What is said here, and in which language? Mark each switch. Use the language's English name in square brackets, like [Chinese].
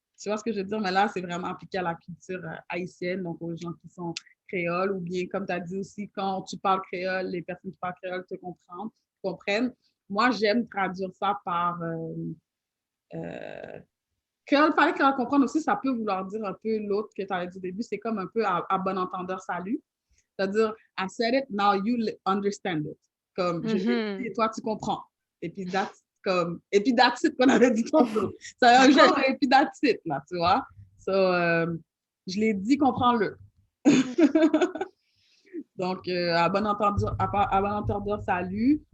[French] Tu vois ce que je veux dire? Mais là, c'est vraiment appliqué à la culture haïtienne, donc aux gens qui sont créoles, ou bien, comme tu as dit aussi, quand tu parles créole, les personnes qui parlent créole te comprennent. Moi, j'aime traduire ça par créole parler, créole comprendre aussi, ça peut vouloir dire un peu l'autre que tu avais dit au début, c'est comme un peu à bon entendeur salut. C'est-à-dire, [English] I said it, now you understand it. [French] Comme, je l'ai dit et toi, tu comprends. Et puis, [English] that's it [French] qu'on avait dit tantôt. C'est un genre, et puis [English] that's it, [French] là, tu vois. So, je l'ai dit, comprends-le. Donc, à bon entendeur, salut.